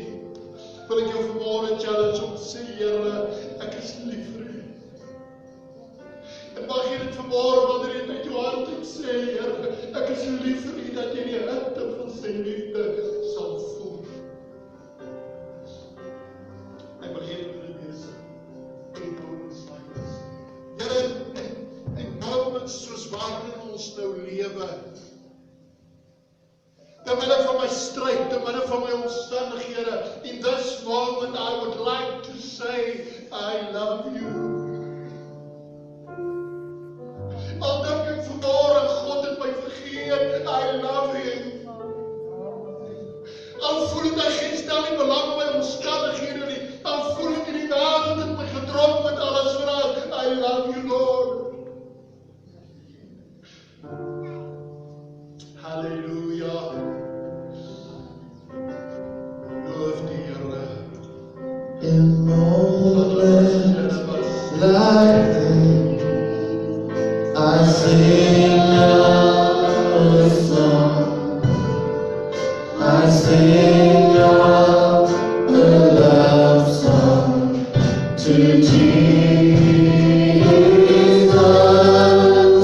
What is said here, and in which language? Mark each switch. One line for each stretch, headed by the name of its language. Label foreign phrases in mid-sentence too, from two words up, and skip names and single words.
Afrikaans: Wil ek jou vanmôre challenge om te sê, Here, ek is lief vir U. En mag jy dit vanmôre, wanneer jy met jou hart sê, Here, ek is lief vir U, dat jy die hitte van sy liefde sal voel. Ek wil hier in die wees,
English: in moments like this.
Afrikaans: Here,
English: in moments
Afrikaans: soos waarin ons nou lewe, te midde van my stryd, te midde van my omstandighede,
English: in this moment I would like to say, I love you.
Afrikaans: Al dink ek vanmôre, God het my vergeet,
English: I love Him.
Afrikaans: Al voel ek hy geen stel nie belang in my omstandighede nie, al voel ek in die wêreld het my gedrop met alles vraag,
English: I love you, Lord.
Afrikaans: Halleluja. Loof die Here.
English: In moments like this, I sing out a song. I sing out a love song to Jesus.